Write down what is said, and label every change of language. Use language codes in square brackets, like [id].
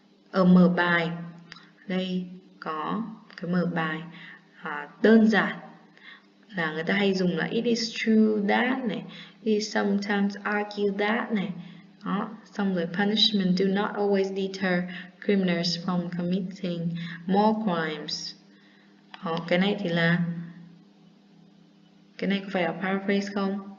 [vi] Ở mở bài đây có cái mở bài đơn giản là người ta hay dùng là [en] it is true that [vi] này, [en] it is sometimes argue that [vi] này. Đó, xong rồi [en] punishment do not always deter criminals from committing more crimes. [vi] Đó, cái này thì là cái này có phải là paraphrase không?